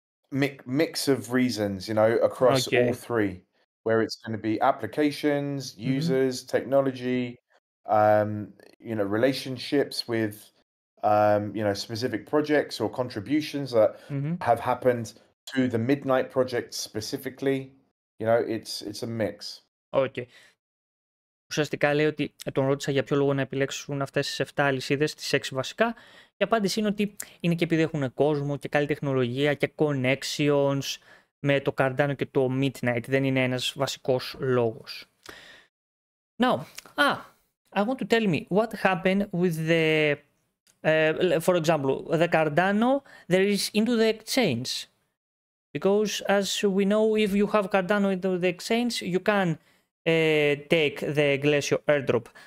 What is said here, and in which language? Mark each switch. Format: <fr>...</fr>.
<en>Mix of reasons, you know, across all three, where it's going to be applications, users, technology, you know, relationships with, you know, specific projects or contributions that have happened to the Midnight project specifically, you know, it's a mix. Okay.</en> <el>Ουσιαστικά λέει ότι τον ρώτησα για ποιο λόγο να επιλέξουν αυτές τις 7 αλυσίδες, τις 6 βασικά. Η απάντηση είναι ότι είναι και επειδή έχουν κόσμο και καλή τεχνολογία και connections με το Cardano και το Midnight. Δεν είναι ένας βασικός λόγος.</el> <en>Now, I want to tell me what happened with the, for example, the Cardano there is into the exchange. Because as we know, if you have Cardano into the exchange, you can take the Glacier airdrop.</en>